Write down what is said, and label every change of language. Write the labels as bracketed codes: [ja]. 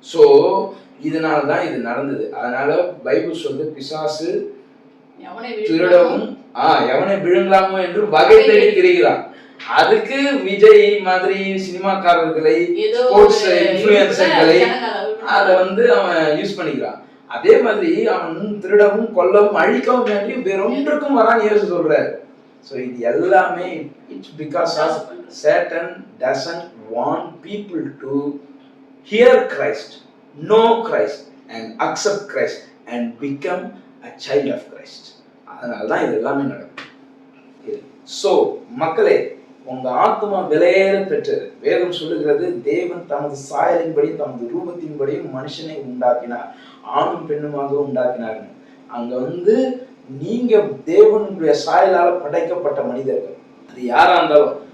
[ta] So இதனாலதான் இது நடந்தது. அதனால பைபிள் சொல்லுது, பிசாசு திருடவும் எவனை விழுங்கலாமோ என்று வகை தேடி திரிகிறான். அதுக்கு விஜய் மாதிரி சினிமாக்காரர்களை, ஸ்போர்ட்ஸ் இன்ஃப்ளூயன்சர்களை அதை அவன் யூஸ் பண்ணிக்கிறான். அதே மாதிரி அவன் திருடவும் கொல்லவும் அழிக்கவும் வேண்டி வேறொன்றுக்கும் வரான் இயேசு சொல்றாரு. [en] So [ta] இது எல்லாமே [en] it's because of Satan doesn't want people to hear Christ, know Christ and accept Christ and become a child of Christ. [ta] அதனால தான் இது எல்லாமே நடக்கும். So மக்களே, உங்க ஆத்மா விலையேற பெற்றது. வேதம் சொல்லுகிறது, தேவன் தமது சாயலின்படி தமது ரூபத்தின்படியும் மனுஷனை உண்டாக்கினார், ஆணும் பெண்ணுமாக உண்டாக்கினார். அங்க நீங்க தேவனுடைய சாயலால படைக்கப்பட்ட மனிதர்கள், அது யாரா இருந்தாலும்.